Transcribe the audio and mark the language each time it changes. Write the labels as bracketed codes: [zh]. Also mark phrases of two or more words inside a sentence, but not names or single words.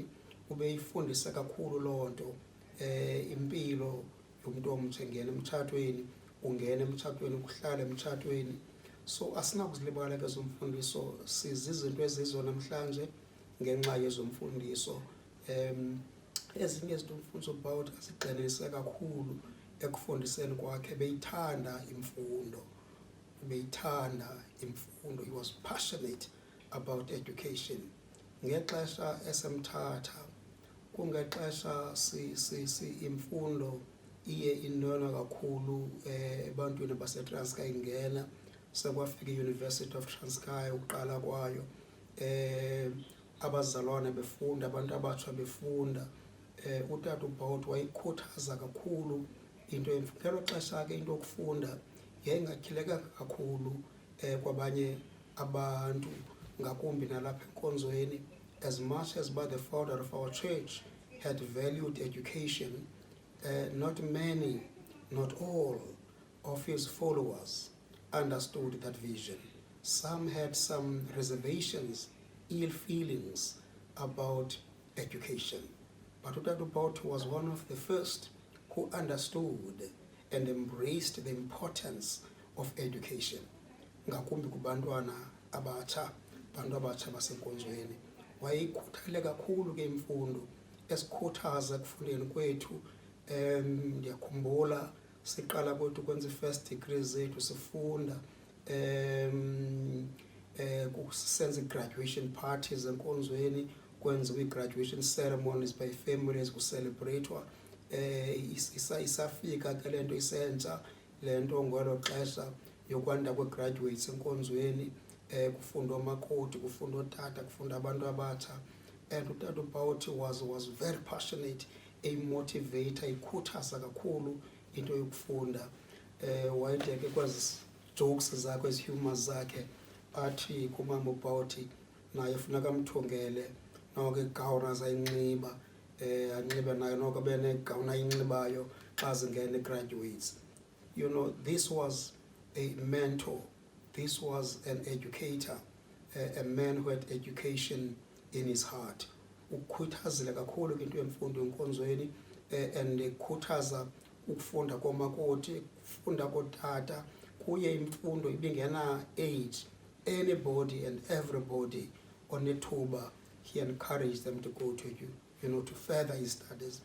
[xh] Ubeyifundise kakhulu loo nto, impilo yomuntu omtsha engena emtshatweni, ungena emtshatweni, ukuhlala emtshatweni. So asinakuzilibala ke zomfundiso, sizizinto ezizo namhlanje ngenxa yezomfundiso. Ezinye izinto umfundisi uBhawuti azigxinise kakhulu ekufundiseni kwakhe, beyithanda imfundo. [en] He was passionate about education. [xh] Ngexesha esemthatha, kungexesha imfundo iye inona kakhulu ebantwini baseTranskei ingena, sekwafika i-University of Transkei ukuqala kwayo. Abazalwane befunda, abantu abatsha befunda. Utata uBhawuti wayikhuthaza kakhulu into yemfundo. Ngelo xesha ke into yokufunda yayingatyhilekanga kakhulu kwabanye abantu, ngakumbi nalapha enkonzweni. [en] As much as by the founder of our church had valued education, not many, not all of his followers understood that vision. Some had some reservations, ill feelings about education. But Utata uBhawuti was one of the first who understood and embraced the importance of education. [xh] Ngakumbi kubantwana abatsha, abantu abatsha basenkonzweni. Wayikhuthale kakhulu ke imfundo, esikhuthaza ekufundeni kwethu. Ndiyakhumbula siqala kwethu kwenza i- [en] first degree [xh] zethu sifunda, senza i- [en] graduation parties [xh] enkonzweni, kwenziwa i- [en] graduation ceremonies by families, [xh] kucelebratewa. Isafika ke le nto isentsha, le nto ngelo xesha yokwanda kwe-graduates enkonzweni, kufunda omakoti, kufunda otata, kufunda abantu abatsha. [en] And utata uBhawuti was very passionate, a motivator, [xh] ikhuthaza kakhulu into yokufunda. Wayede ke kwezi jokes zakhe, ezi humors zakhe, athi kumama uBhawuti naye funeka amthungele noko igawuni azayinxiba, anxibe nayo noko benegawuni ayinxibayo xa zingena graduates. [en] You know, this was a mentor, this was an educator, a man who had education in his heart. [xh] Ukhuthazile kakhulu into yemfundo enkonzweni, and ekhuthaza ukufunda komakoti, ukufunda kotata. Kuye imfundo ibingena [en] age, anybody and everybody onethuba, he encouraged them to go to to further his studies.